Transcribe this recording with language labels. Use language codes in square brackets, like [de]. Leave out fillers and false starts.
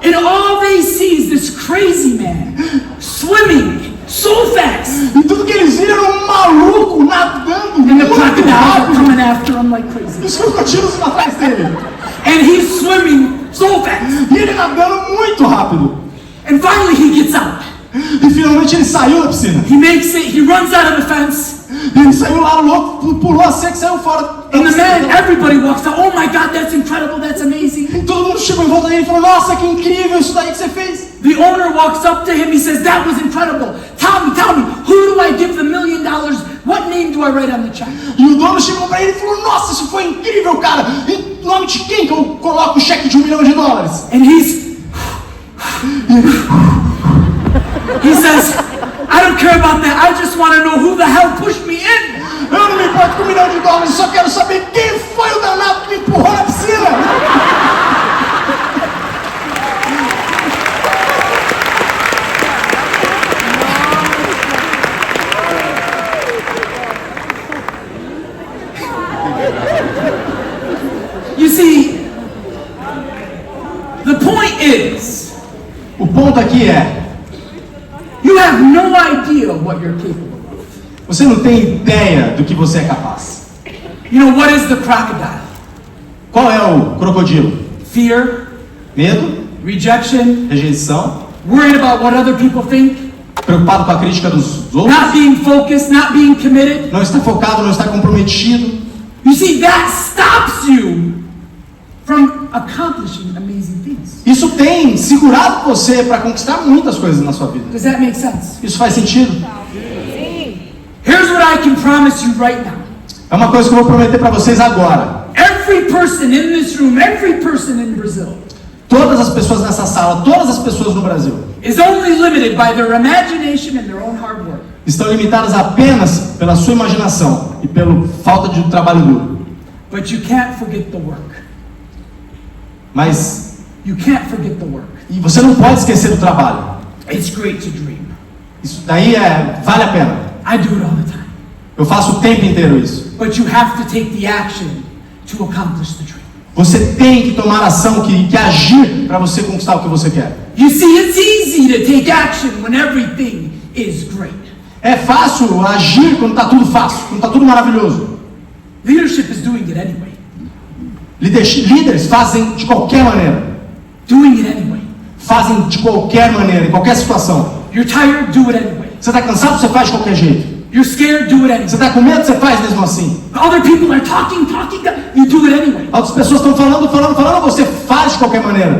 [en] And all they see is this crazy man swimming so fast. [pt] E tudo que eles viram era um maluco nadando [en] And the [pt] muito [en] crocodiles are [pt] rápido. [en] coming after him like crazy. [pt] E os crocodilos indo atrás dele. [en] And he's swimming so fast. [pt] E ele nadando muito rápido. [en] And finally he gets out. [pt] E finalmente ele saiu da piscina. [en] He runs out of the fence. [pt] E ele saiu lá louco, pulou a cerca e saiu fora da [en] And the [pt] piscina. [en] man, everybody walks out. Oh my God, that's incredible. That's amazing. [pt] E todo mundo chegou em volta dele e falou, nossa, que incrível isso daí que você fez. [en] The owner walks up to him. He says, that was incredible. Tell me, who do I give the $1 million? What name do I write on the check? [pt] E o dono chegou pra ele e falou, nossa, isso foi incrível, cara. Em nome de quem que eu coloco o cheque de $1 milhão? [en] And he says, I don't care about that. I just want to know who the hell pushed me in. [pt] Eu não me importo com $1 milhão, só quero saber quem foi o danado que me empurrou na piscina. [en] You see, the point is, [pt] O ponto aqui é, [en] you have no idea what you're capable of. [pt] você não tem ideia do que você é capaz. [en] You know, what is the crocodile? [pt] Qual é o crocodilo? [en] Fear, [pt] Medo, [en] rejection, [pt] rejeição, [en] worried about what other people think, [pt] preocupado com a crítica dos outros, [en] not being focused, not being committed. [pt] não está focado, não está comprometido. [en] You see, that stops you from accomplishing amazing things. [pt] Isso tem segurado você para conquistar muitas coisas na sua vida. [en] Does that make sense? [pt] Isso faz sentido? [en] Here's what I can promise you right now. [pt] É uma coisa que eu vou prometer para vocês agora. [en] Every person in this room, every person in Brazil [pt] Todas as pessoas nessa sala, todas as pessoas no Brasil [en] is only limited by their imagination and their own hard work. [pt] estão limitadas apenas pela sua imaginação e pela falta de trabalho duro. [en] But you can't forget the work. [pt] Mas [en] You can't forget the work. [pt] e você não pode esquecer do trabalho. [en] It's great to dream. [pt] Isso daí vale a pena. [en] I do it all the time. [pt] Eu faço o tempo inteiro isso. [en] But you have to take the action to accomplish the dream. [pt] Você tem que tomar ação, que agir para você conquistar o que você quer. [en] You see, it's easy to take action when everything is great. [pt] É fácil agir quando está tudo fácil, quando está tudo maravilhoso. [en] Leadership is doing it anyway. [pt] Líderes fazem de qualquer maneira. [en] Doing it anyway. [pt] Fazem de qualquer maneira, em qualquer situação. [en] You're tired, do it anyway. [pt] Você está cansado, você faz de qualquer jeito. [en] You're scared, do it anyway. [pt] Você está com medo, você faz mesmo assim. [en] Other people are talking, you do it anyway. [pt] Outras pessoas estão falando, você faz de qualquer maneira.